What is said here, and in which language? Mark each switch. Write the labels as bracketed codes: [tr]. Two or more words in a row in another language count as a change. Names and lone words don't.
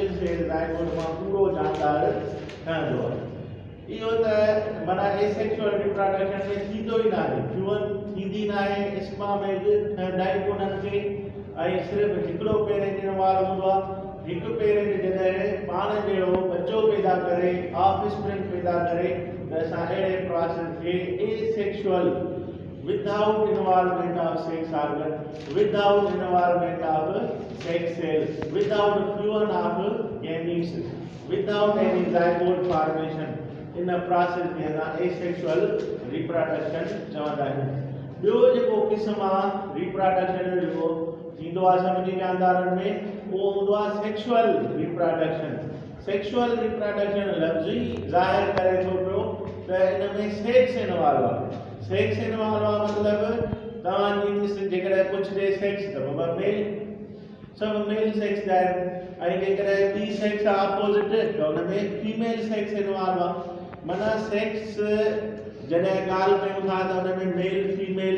[sd] सेल ज़ायगोट मां पूरो जानदार ठहंदो आहे इहो त माना [en] asexual reproduction [sd] में थींदो ई न आहे फ्यूअर थींदी न आहे [en] sperm egg [sd] ठहंदा ई कोन्हनि खे ऐं सिर्फ़ु हिकिड़ो पेरेंट इनवॉल्व हूंदो आहे हिकु पेरेंट जॾहिं पाण जहिड़ो बच्चो पैदा करे ऑफ स्प्रिंग पैदा करे त असां अहिड़े प्रोसेस खे [en] asexual without involvement of sex organ, without involvement of sex cells, without fusion of gametes, without any zygote formation in a process [sd] में [en] asexual reproduction [sd] चवंदा आहिनि ॿियो जेको क़िस्म आहे रिप्रोडक्शन जो थींदो आहे सभिनी जानदारनि में उहो हूंदो आहे [en] sexual reproduction sexual reproduction [sd] लफ़्ज़ी ज़ाहिर करे थो पियो त इन में [en] sex involve [sd] आहे [en] sex involve [sd] आहे मतिलबु तव्हांजी जेकॾहिं पुछिजे सेक्स त बाबा मेल सभु मेल सेक्स जा आहिनि ऐं जेकॾहिं ॿी सेक्स आहे अपोज़िट त हुन में फीमेल [en] sex involve [sd] आहे माना सेक्स जॾहिं ॻाल्हि कयूं था त हुन में [en] male female